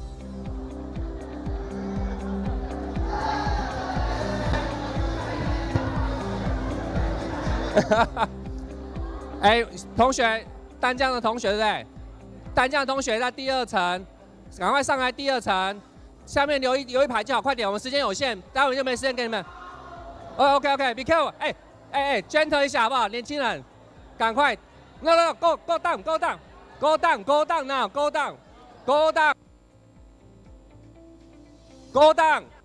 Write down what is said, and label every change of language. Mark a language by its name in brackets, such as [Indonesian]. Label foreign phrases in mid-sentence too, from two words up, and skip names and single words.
[Chinese] 哎，同学，丹江的同学对不对？丹江的同学在第二层，赶快上来第二层，下面留一排就好，快点，我们时间有限，待会就没时间给你们。 [English] OK，be careful， gentle [Chinese] 一下好不好？ [English] 年轻人，赶快 ，No， go down now，go down。